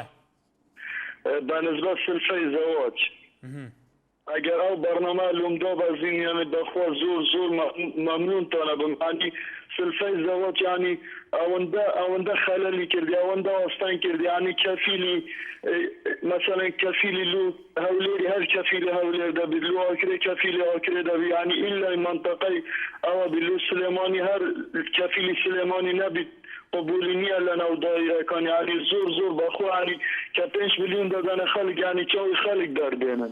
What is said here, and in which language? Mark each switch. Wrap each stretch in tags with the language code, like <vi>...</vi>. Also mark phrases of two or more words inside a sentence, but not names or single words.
<ku>بەنسبەت سلفەی زەواج ئەگەر ئەو بەرنامە لومدۆ بەزینیانە بەخوا زۆر زۆر مەمنونتانە بم ینی سلفەی زەواج ینی ئەوەندە خەلەلی کردی ئەوەندە ئاستان کردی ینی کەفیلی مثلا کەفیلی لو هەولێری هەر کەفیلی هەولێر دەبێت لو ئاکرێ کەفیلی ئاکرێ دەبێت ینی ئیلای منتەقەی ئەوە بلو سلێمانی هەر کەفیلی سلێمانی نەبیت قبولی نییە لە ناودایەکان ینی زۆر زۆر بەخوا ینی کە 5 میلیۆن دەدەنە خەڵک ینی چاوی خەڵک دەردێنن</ku>